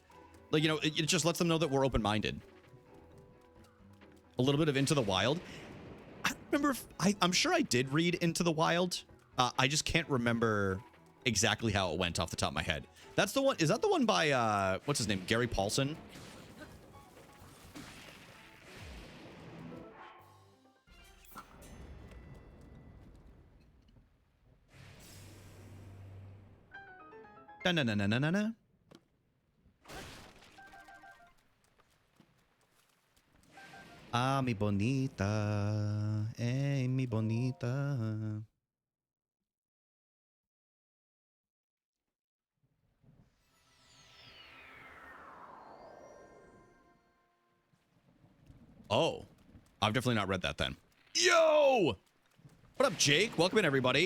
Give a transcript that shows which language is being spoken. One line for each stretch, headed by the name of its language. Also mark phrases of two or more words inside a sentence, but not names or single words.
English: Like, you know, it just lets them know that we're open-minded. A little bit of Into the Wild. I don't remember if... I'm sure I did read Into the Wild. I just can't remember exactly how it went off the top of my head. That's the one... Is that the one by, what's his name? Gary Paulson? Na-na-na-na-na-na.
Spanish: Ah, mi bonita. Hey, mi bonita.
English: Oh. I've definitely not read that then. Yo! What up, Jake? Welcome in, everybody.